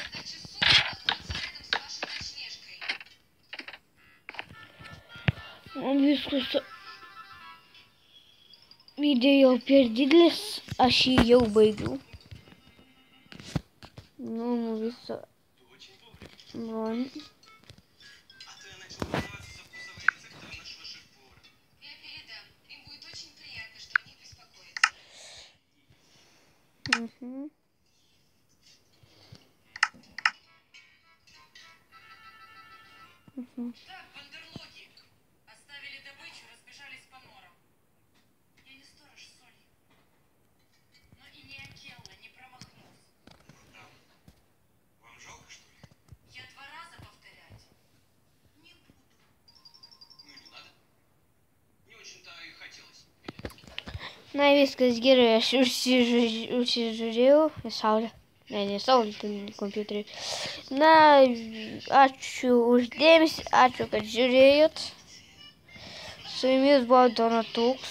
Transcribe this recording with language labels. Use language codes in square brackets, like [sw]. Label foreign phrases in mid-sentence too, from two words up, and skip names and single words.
[lt] Man viskas video jau per didelis, aš jį jau baigiau. Nu, visą. Man. Угу. [ru] Так, бандерлоги оставили добычу, разбежались по норам. Я не сторож Соли, но и не Акелла не промахнулся. Вам жалко, что ли? Я 2 раза повторять не буду. Ну не надо. Не очень-то и хотелось. [lt] Na, viskas gerai, aš užsižiūrėjau į saulę. Ne saulė, tai kompiuterį. Na, ačiū uždėmesį, ačiū, kad žiūrėjot. Su jumis buvo Donatuks.